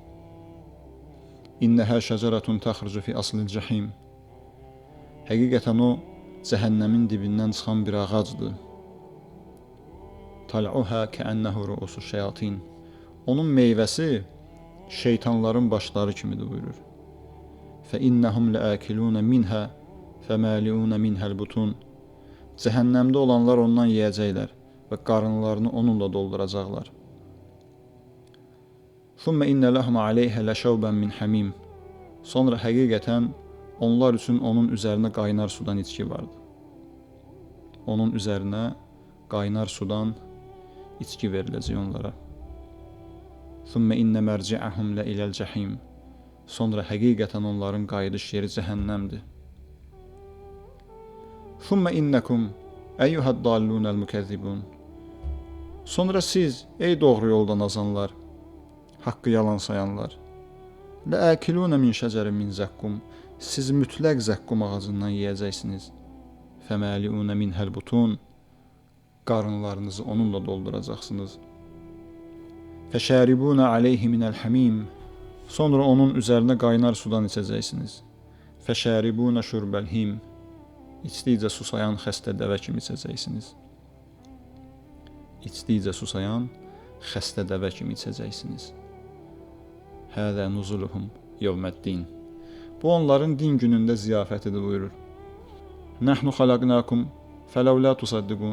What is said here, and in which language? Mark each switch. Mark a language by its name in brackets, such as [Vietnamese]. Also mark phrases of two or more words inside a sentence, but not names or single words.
[Arabic] إنها شجرة تخرج في أصل الجحيم. [Azerbaijani] Həqiqətən o, cəhənnəmin dibindən çıxan bir ağacdır. [Arabic] طلعها كأنه رؤوس الشياطين. [Azerbaijani] Onun meyvəsi şeytanların başları kimidir buyurur. [Arabic] فَإِنَّهُمْ لَآكِلُونَ مِنْهَا فَمَالِعُونَ مِنْهَا الْبُطُونَ. [Azerbaijani] Cəhənnəmdə olanlar ondan yeyəcəklər və qarınlarını onunla dolduracaqlar. [Arabic] ثُمَّ إِنَّ لَهُمْ عَلَيْهَا لَشَوْبًا مِنْ حَمِيمٍ. [Azerbaijani] Sonra həqiqətən onlar üçün onun üzərinə qaynar sudan içki vardı. Onun üzərinə qaynar sudan içki veriləcək onlara. [Arabic] ثُمَّ إِنَّ مَرْجِعَهُمْ لَإِلَى الْجَحِيمِ. [Azerbaijani] Sonra həqiqətən onların qayıdış yeri cəhənnəmdir. [Arabic] ثُمَّ إِنَّكُمْ أَيُّهَا الضَّالُّونَ الْمُكَذِّبُونَ. [Azerbaijani] Sonra siz, ey doğru yoldan azanlar, haqqı yalan sayanlar, [Arabic] لَآكِلُونَ مِنْ شَجَرٍ مِنْ زَقُّمٍ. [Azerbaijani] Siz mütləq zəqqum ağacından yeyəcəksiniz. [Arabic] فَمَالِعُونَ مِنْهَا الْبُطُونَ. [Azerbaijani] Qarınlarınızı onunla dolduracaqsınız. [Arabic] فَشَارِبُونَ عَلَيْهِ مِنَ الْحَمِيمِ. [Azerbaijani] Sonra onun üzərinə qaynar sudan içəcəksiniz. [Arabic] فَشَارِبُونَ شُرْبَ الْهِيمِ. [Azerbaijani] İçdikcə susayan xəstə dəvə kimi içəcəksiniz. İçdikcə susayan xəstə dəvə kimi içəcəksiniz. [Arabic] هذا نزلهم يوم الدين. [Azerbaijani] Bu onların din günündə ziyafətidir buyurur. [Arabic] نحن خلقناكم فلولا تصدقون.